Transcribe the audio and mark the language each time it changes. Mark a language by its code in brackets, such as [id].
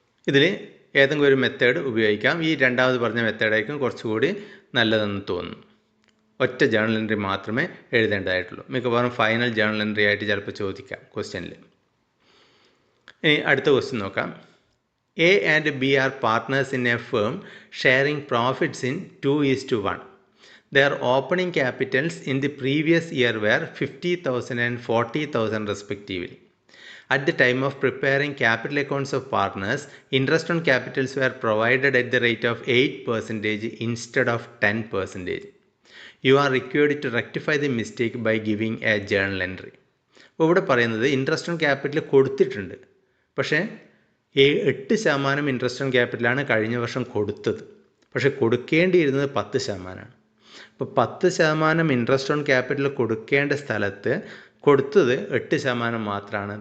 [ml] ഇതിൽ ഏതെങ്കിലും ഒരു മെത്തേഡ് ഉപയോഗിക്കാം. ഈ രണ്ടാമത് പറഞ്ഞ മെത്തേഡായിരിക്കും കുറച്ചുകൂടി നല്ലതെന്ന് തോന്നുന്നു. ഒറ്റ ജേണൽ എൻട്രി മാത്രമേ എഴുതേണ്ടതായിട്ടുള്ളൂ. മിക്കവാറും ഫൈനൽ ജേണൽ എൻട്രി ആയിട്ട് ചിലപ്പോൾ ചോദിക്കാം ക്വസ്റ്റ്യനിൽ. ഇനി അടുത്ത ക്വസ്റ്റ്യൻ നോക്കാം. [en] A and B are partners in a firm sharing profits in 2:1. Their opening capitals in the previous year were 50,000 and 40,000 respectively. At the time of preparing capital accounts of partners, interest on capitals were provided at the rate of 8% instead of 10%. You are required to rectify the mistake by giving a journal entry. [ml] അപ്പോൾ ഇവിടെ പറയുന്നത് interest on capital കൊടുത്തിട്ടുണ്ട്, പക്ഷേ 8% interest on ക്യാപിറ്റലാണ് കഴിഞ്ഞ വർഷം കൊടുത്തത്. പക്ഷേ കൊടുക്കേണ്ടിയിരുന്നത് 10%. അപ്പോൾ 10% ഇൻട്രസ്റ്റ് ഓൺ ക്യാപിറ്റൽ കൊടുക്കേണ്ട സ്ഥലത്ത് കൊടുത്തത് 8% മാത്രമാണ്.